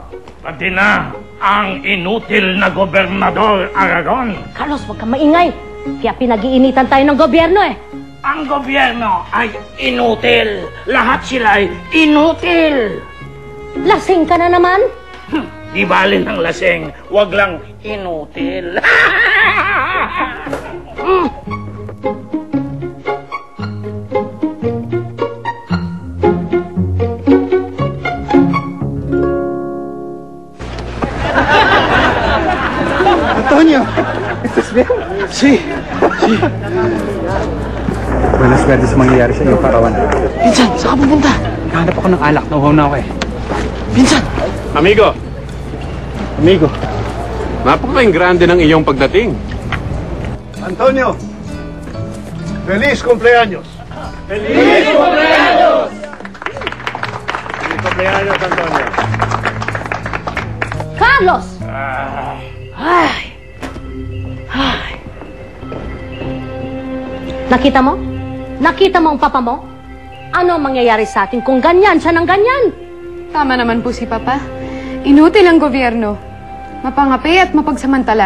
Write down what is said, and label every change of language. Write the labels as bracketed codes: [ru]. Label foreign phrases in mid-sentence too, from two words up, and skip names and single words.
[tl] Pati na ang inutil na Gobernador Aragon. Carlos, huwag kang maingay. Kaya pinag-iinitan tayo ng gobyerno eh. Ang gobyerno ay inutil. Lahat sila ay inutil. Lasing ka na naman? Di bali ng lasing, wag lang inutil. [es] Antonio, ¿estás bien? Sí. Buenas suerte [tl] sa mangyayari sa iyo, Parawan. Pinsan, saan ka pupunta? Nakahanap ako ng alak. Nauhaw na ako eh. Pinsan! Amigo! Napakaing grande ng iyong pagdating. [es] Antonio, feliz cumpleaños. ¡Feliz cumpleaños! Feliz cumpleaños, Antonio. [tl] Carlos! Nakita mo? Nakita mo ang papa mo? Ano ang mangyayari sa atin kung ganyan siya ng ganyan? Tama naman po si Papa. Inutil ang gobyerno. Mapangapi at mapagsamantala.